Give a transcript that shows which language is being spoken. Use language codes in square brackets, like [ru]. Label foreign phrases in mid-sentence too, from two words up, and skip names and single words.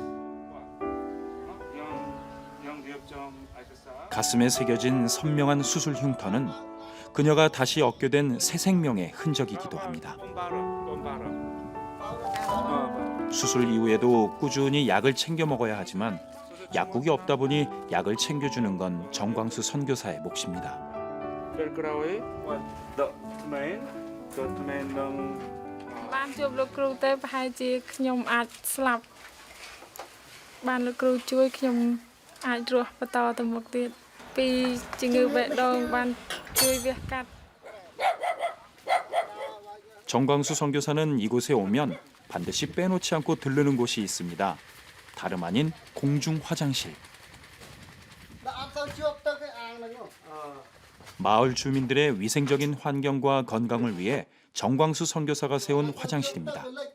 [ko] 가슴에 새겨진 선명한 수술 흉터는 그녀가 다시 얻게 된 새 생명의 흔적이기도 합니다. 수술 이후에도 꾸준히 약을 챙겨 먹어야 하지만 약국이 없다 보니 약을 챙겨주는 건 정광수 선교사의 몫입니다. [km] បានជួបលោកគ្រូទៅប្រហែលជាខ្ញុំអាចស្លាប់បានលោកគ្រូជួយខ្ញុំអាចរស់បន្តទៅមុខទៀតពីជំងឺបេះដូងបានជួយវះកាត់ [ko] 정광수 선교사는 이곳에 오면 반드시 빼놓지 않고 들르는 곳이 있습니다. 다름 아닌 공중 화장실. 마을 주민들의 위생적인 환경과 건강을 위해 정광수 선교사가 세운 화장실입니다.